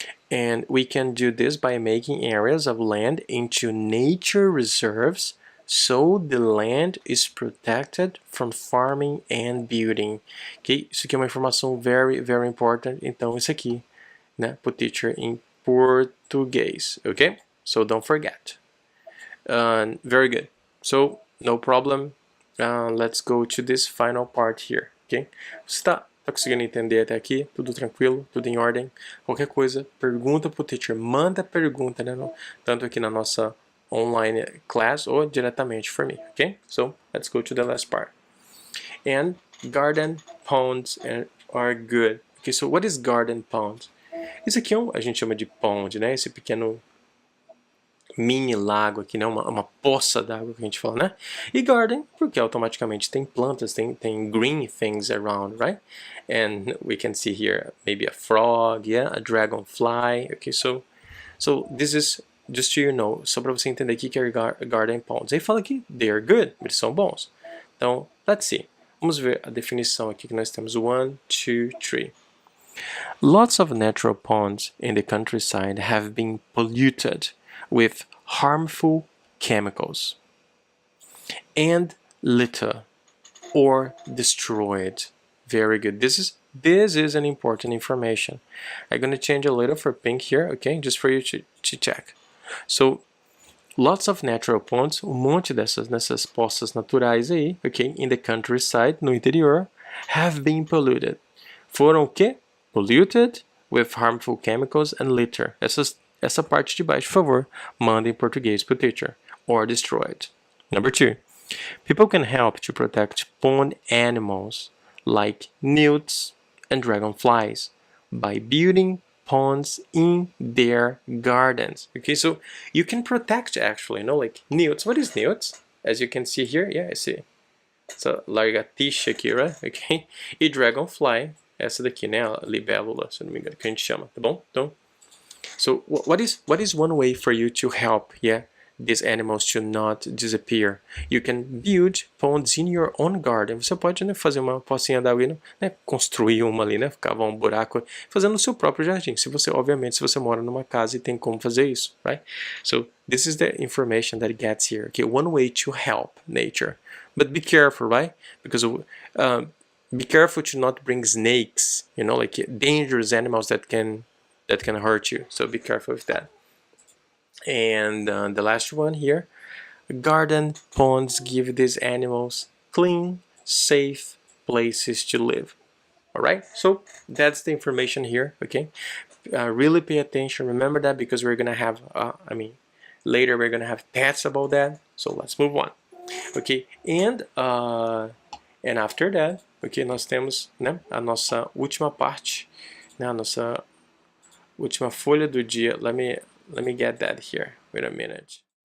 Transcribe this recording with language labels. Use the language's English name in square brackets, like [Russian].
[English] And we can do this by making areas of land into nature reserves, so the land is protected from farming and building. Ok? [Portuguese] Isso aqui é uma informação [English] very, very important. [Portuguese] Então, isso aqui, né, pro teacher em português. [English] Ok? So, don't forget. Very good. So, no problem. Let's go to this final part here. Ok? [Portuguese] Você tá conseguindo entender até aqui? Tudo tranquilo? Tudo em ordem? Qualquer coisa, pergunta pro teacher. Manda pergunta, né? Tanto aqui na nossa online class or diretamente [English] for me, [Portuguese] okay? [English] So let's go to the last part. And garden ponds are good. Okay, so what is garden pond? [Portuguese] Isso aqui a gente chama de pond, né? Esse pequeno mini lago aqui, né? Uma poça d'água que a gente fala, né? E garden, porque automaticamente tem plantas, tem [English] green things around, right? And we can see here maybe a frog, yeah, a dragonfly. Okay, so this is just so you know, [Portuguese] só para você entender o que é garden ponds. Aí fala que [English] they are good, [Portuguese] eles são bons. Então, [English] let's see. [Portuguese] Vamos ver a definição aqui que nós temos. 1, 2, 3. [English] Lots of natural ponds in the countryside have been polluted with harmful chemicals and litter or destroyed. Very good. This is an important information. I'm going to change a little for pink here, okay? Just for you to check. So, lots of natural ponds, [Portuguese] monte nessas poças naturais aí, [English] okay? In the countryside, [Portuguese] no interior, [English] have been polluted. [Portuguese] Foram o quê? [English] Polluted with harmful chemicals and litter. [Portuguese] Essa parte de baixo, por favor, manda em português pro teacher. [English] Or destroyed. Number 2. People can help to protect pond animals like newts and dragonflies by building ponds in their gardens. Okay, so you can protect actually, like newts. What is newts? As you can see here, yeah, I see. It's a lagartixa aqui, right? [Portuguese] Okay, e dragonfly, essa daqui, né, a libélula, se não me engano, que a gente chama, tá bom? Então, [English] so what is one way for you to help, yeah, these animals to not disappear? You can build ponds in your own garden. [Portuguese] Você pode, né, fazer uma pocinha d'água, né, construir uma ali, né, cavar um buraco, fazendo no seu próprio jardim. Obviamente, se você mora numa casa e tem como fazer isso, right? [English] So this is the information that it gets here. Okay, one way to help nature, but be careful, right? Because be careful to not bring snakes, like dangerous animals that can hurt you. So be careful with that. And the last one here, garden ponds give these animals clean, safe places to live. All right, so that's the information here. Okay, really pay attention. Remember that, because we're gonna have, later we're gonna have tests about that. So let's move on. [Portuguese] Okay, and after that, okay, nós temos, né, a nossa última parte, né, a nossa última folha do dia. [English] Let me get that here. Wait a minute.